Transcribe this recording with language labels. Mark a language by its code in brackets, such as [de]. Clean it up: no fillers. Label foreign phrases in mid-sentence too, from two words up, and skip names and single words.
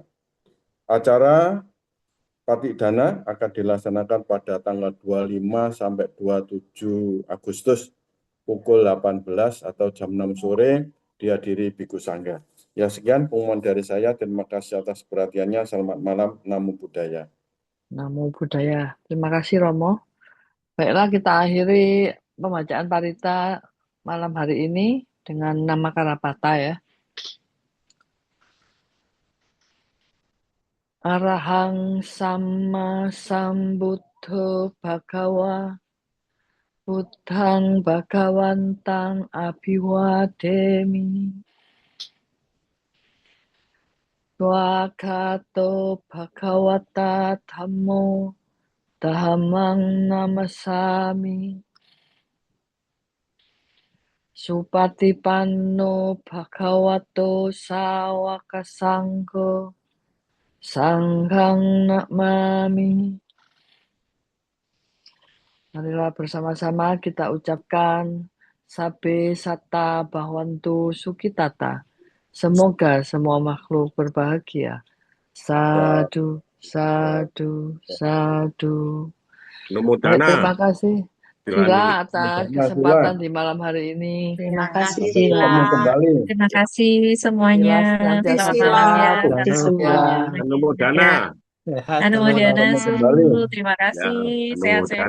[id] Acara Patik Dana akan dilaksanakan pada tanggal 25 sampai 27 Agustus pukul 18 atau jam 6 sore dihadiri Biku Sangga. Ya sekian pengumuman dari saya. Terima kasih atas perhatiannya. Selamat malam. [pi] Namo Buddhaya. Namo Buddhaya. [id] Terima kasih Romo. Baiklah, kita akhiri pembacaan parita malam hari ini dengan nama Karapata ya. [pi] Arahang Sama Sambuddho Bhagawa Buddhang Bhagawantang Abhiwademi Swakato Bhagawata Dhammo Dhammang Namasami Supatipanno Bhagavato Sawaka Sangho Sanghang Namami. [id] Marilah bersama-sama kita ucapkan [pi] Sabe Sata Bhavantu Sukitata. [id] Semoga semua makhluk berbahagia. [pi] Sadu, sadu, sadu. [id] Namo Baik, terima Dana. kasih Sila Sila atas Sila. kesempatan di malam hari ini. Terima kasih Sampai Sila. ketemu kembali. Terima kasih semuanya. Sila senantiasa Selamat malam ya. sehat dan Selamat bahagia. malam. Namo Ya. Dana. Sehat Anu semua. Modana Ketemu Su. kembali. Terima Ya, kasih. Namo Sehat-sehat